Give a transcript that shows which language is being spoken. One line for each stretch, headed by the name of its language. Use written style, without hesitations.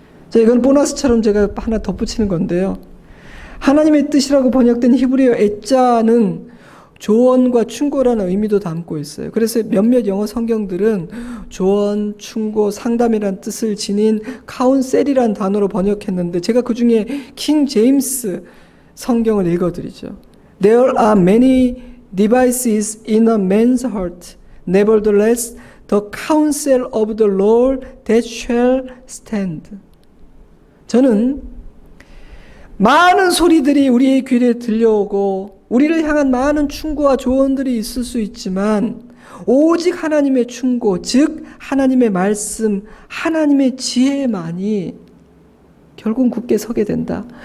Korean: 자, 이건 보너스처럼 제가 하나 덧붙이는 건데요. 하나님의 뜻이라고 번역된 히브리어 에자는 조언과 충고라는 의미도 담고 있어요. 그래서 몇몇 영어 성경들은 조언, 충고, 상담이라는 뜻을 지닌 카운셀이라는 단어로 번역했는데 제가 그 중에 킹 제임스 성경을 읽어드리죠.
English: There are many devices in a man's heart. Nevertheless, the counsel of the Lord that shall stand.
Korean: 저는 많은 소리들이 우리의 귀에 들려오고 우리를 향한 많은 충고와 조언들이 있을 수 있지만 오직 하나님의 충고, 즉 하나님의 말씀, 하나님의 지혜만이 결국 굳게 서게 된다.